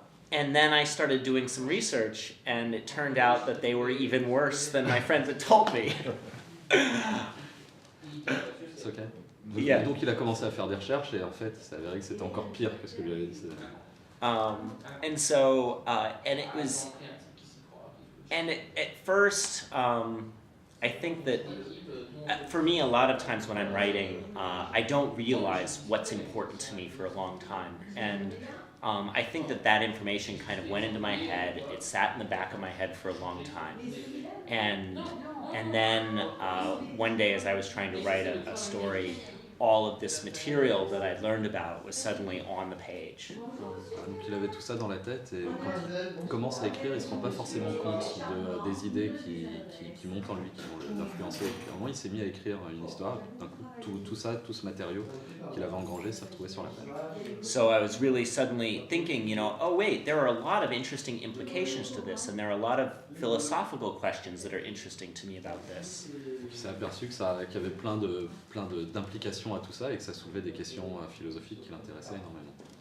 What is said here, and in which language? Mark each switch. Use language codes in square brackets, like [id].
[en] And then I started doing some research, and it turned out that they were even worse than my friends had told me. [fr] C'est ok. Donc, [en] Yeah. [fr] donc il a commencé à faire des recherches et en fait il s'est avéré que c'était encore pire que ce que lui avait dit. [en] And so, and it was, and at first, I think that for me, a lot of times when I'm writing, I don't realize what's important to me for a long time. And I think that information kind of went into my head. It sat in the back of my head for a long time. And then one day, as I was trying to write a story, all of this material that I'd learned about was suddenly on the page. [fr] Donc il avait tout ça dans la tête et quand il commence à écrire, il ne se rend pas forcément compte des idées qui montent en lui, qui vont l'influencer. Et puis à un moment, il s'est mis à écrire une histoire. D'un coup, tout ce matériau qu'il avait engrangé s'est retrouvé sur la page. [en] So I was really suddenly thinking, oh wait, there are a lot of interesting implications to this, and there are a lot of philosophical questions that are interesting to me about this. [fr] Donc il s'est aperçu qu'il y avait plein d'implications à tout ça et que ça soulevait des questions philosophiques qui l'intéressaient énormément.